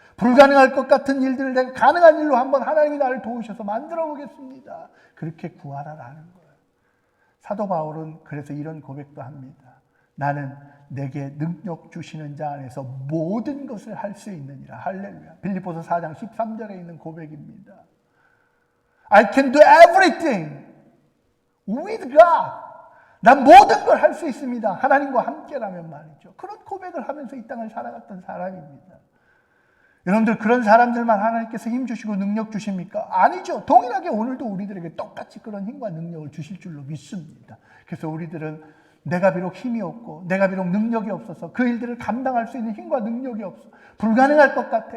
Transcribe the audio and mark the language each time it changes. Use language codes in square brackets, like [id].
[ko] 불가능할 것 같은 일들을 내가 가능한 일로 한번 하나님이 나를 도우셔서 만들어 보겠습니다. 그렇게 구하라라는 거예요. 사도 바울은 그래서 이런 고백도 합니다. 나는 내게 능력 주시는 자 안에서 모든 것을 할 수 있느니라. 할렐루야. 빌립보서 4장 13절에 있는 고백입니다. [en] I can do everything with God. [ko] 난 모든 걸 할 수 있습니다. 하나님과 함께라면 말이죠. 그런 고백을 하면서 이 땅을 살아갔던 사람입니다. 여러분들 그런 사람들만 하나님께서 힘 주시고 능력 주십니까? 아니죠. 동일하게 오늘도 우리들에게 똑같이 그런 힘과 능력을 주실 줄로 믿습니다. 그래서 우리들은 내가 비록 힘이 없고 내가 비록 능력이 없어서 그 일들을 감당할 수 있는 힘과 능력이 없어. 불가능할 것 같아.